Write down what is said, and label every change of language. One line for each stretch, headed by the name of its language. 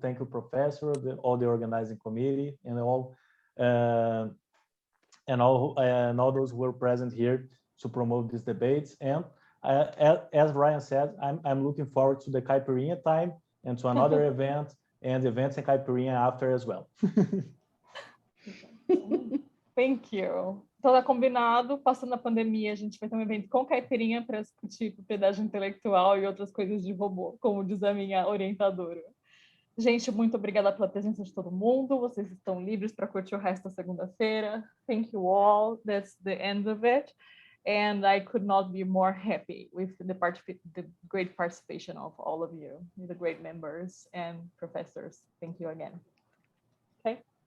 English: Thank you, Professor, all the organizing committee, and all those who were present here to promote these debates. And as Ryan said, I'm looking forward to the caipirinha time and to another event and events in caipirinha after as well. Thank you.
Portuguese: Então tá combinado, passando a pandemia, a gente vai ter um evento com caipirinha para discutir propriedade intelectual e outras coisas de robô, como diz a minha orientadora. Gente, muito obrigada pela presença de todo mundo. Vocês estão livres para curtir o resto da segunda-feira.
English: Thank you all. That's the end of it. And I could not be more happy with the great participation of all of you, the great members and professors. Thank you again. Okay.